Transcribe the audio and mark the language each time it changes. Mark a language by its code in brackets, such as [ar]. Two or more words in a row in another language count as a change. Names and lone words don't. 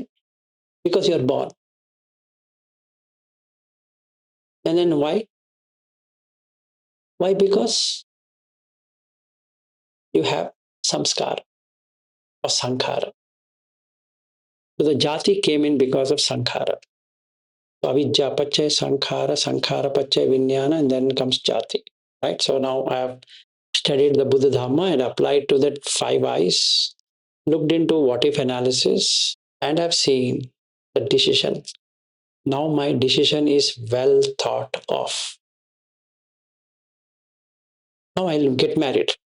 [en] Because you're born. And then why? Why? Because you have samskara or sankhara. So the jati came in because of sankhara. [pi] So avidya pachay sankhara, sankhara pachay vijnana, [en] and then comes jati. Right? So now I have studied the Buddha Dhamma and applied to that 5 eyes, looked into what if analysis, and I've seen the decision. Now my decision is well thought of. Now I'll get married.